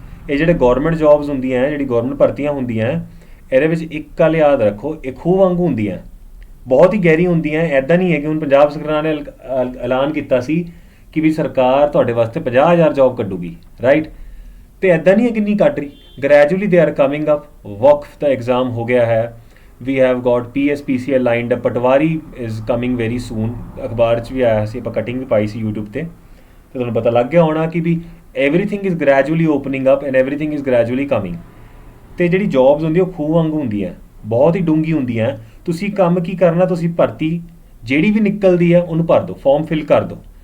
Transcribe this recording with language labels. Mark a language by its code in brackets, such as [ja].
[pa] ਇਹ ਜਿਹੜੇ government jobs ਹੁੰਦੀਆਂ, ਜਿਹੜੀ ਗੌਰਮੈਂਟ ਭਰਤੀਆਂ ਹੁੰਦੀਆਂ, ਇਹਦੇ ਵਿੱਚ ਇੱਕ ਗੱਲ ਯਾਦ ਰੱਖੋ, ਇਹ ਖੂਹ ਵਾਂਗੂ ਹੁੰਦੀਆਂ, ਬਹੁਤ ਹੀ ਗਹਿਰੀ ਹੁੰਦੀਆਂ। ਇੱਦਾਂ ਨਹੀਂ ਹੈ ਕਿ ਹੁਣ ਪੰਜਾਬ ਸਰਕਾਰ ਨੇ ਐਲਾਨ ਕੀਤਾ ਸੀ ਕਿ ਵੀ ਸਰਕਾਰ ਤੁਹਾਡੇ ਵਾਸਤੇ 50,000 ਜੋਬ ਕੱਢੂਗੀ ਰਾਈਟ। ਅਤੇ ਇੱਦਾਂ ਨਹੀਂ ਹੈ ਕਿੰਨੀ ਕੱਢ ਰਹੀ, [en] Gradually they are coming up. [pa] Waqf ਦਾ exam ਹੋ ਗਿਆ ਹੈ, [en] we have got PSPCL lined up, patwari is coming very soon। [pa] ਅਖਬਾਰ 'ਚ ਵੀ ਆਇਆ ਸੀ, ਆਪਾਂ ਕਟਿੰਗ ਵੀ ਪਾਈ ਸੀ YouTube 'ਤੇ, ਅਤੇ ਤੁਹਾਨੂੰ ਪਤਾ ਲੱਗ ਗਿਆ ਹੋਣਾ ਕਿ ਵੀ [en] everything is gradually opening up and everything is gradually coming। [pa] ਅਤੇ ਜਿਹੜੀ ਜੋਬਸ ਹੁੰਦੀ ਉਹ ਖੂਹ ਵਾਂਗੂ ਹੁੰਦੀਆਂ, ਬਹੁਤ ਹੀ ਡੂੰਘੀ ਹੁੰਦੀਆਂ। ਤੁਸੀਂ ਕੰਮ ਕੀ ਕਰਨਾ, ਤੁਸੀਂ ਭਰਤੀ ਜਿਹੜੀ ਵੀ ਨਿਕਲਦੀ ਹੈ ਉਹਨੂੰ ਭਰ ਦਿਓ, ਫਾਰਮ ਫਿਲ ਕਰ ਦਿਓ।